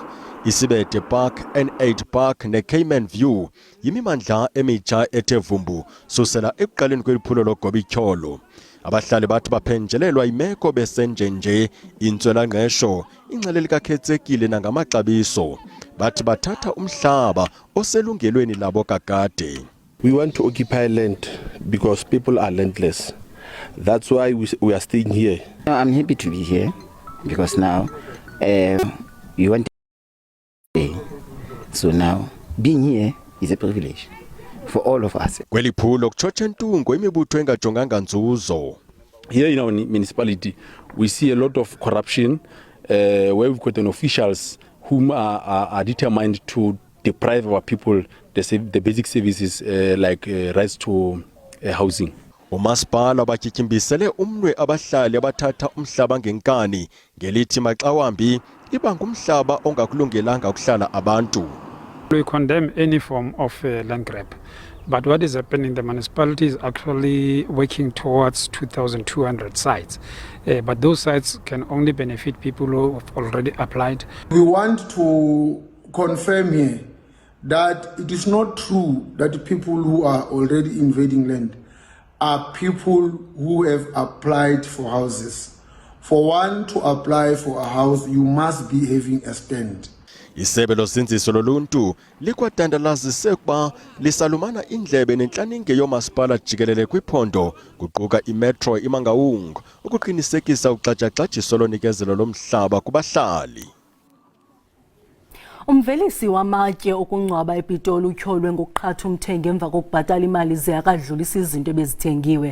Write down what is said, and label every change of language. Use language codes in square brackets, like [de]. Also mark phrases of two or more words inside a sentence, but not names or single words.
[xh] Isibete Park, N8 Park neCayman View yimimandla emitsha ethe vumbu susela ekuqaleni kweliphulo logobityholo. Abahlali bathi baphenjelelwa imeko besenjenje intswelangqesho ingcele likakhetsekile nangamaxabiso. Bathi bathatha umhlaba oselungelweni labo kakade. [en] We want to occupy land because people are landless. That's why we are staying here. I'm happy to be here because now we want to stay. So now being here is a privilege for all of us. [xh] Kweliphulo kutshotshe ntungo imibutho engajonganga nzuzo. [en] Here in our municipality we see a lot of corruption where we've got officials whom are determined to deprive our people the basic services like rights to housing. [xh] Umasipala batyityimbisele umnwe abahlali abathatha umhlaba ngenkani ngelithi maxa wambi iba ngumhlaba ongakulungelanga ukuhlala abantu. [en] We condemn any form of land grab. But what is happening, the municipality is actually working towards 2,200 sites. But those sites can only benefit people who have already applied. We want to confirm here that it is not true that people who are already invading land are people who have applied for houses. For one to apply for a house, you must be having a stand. [xh] Isebe lozinziso loluntu likwatandalazise ukuba lisalumana indlebe nentlaninge yomasipala jikelele kwiphondo kuquka imetro iMangaung ukuqinisekisa uxatsha-xatshiso lonikezelo lomhlaba kubahlali. Umvelisi wamatye okungcwaba ePitoli utyholwe ngokuqhatha umthengi emva kokubhatala imali ze akadlulisa izinto ebezithengiwe.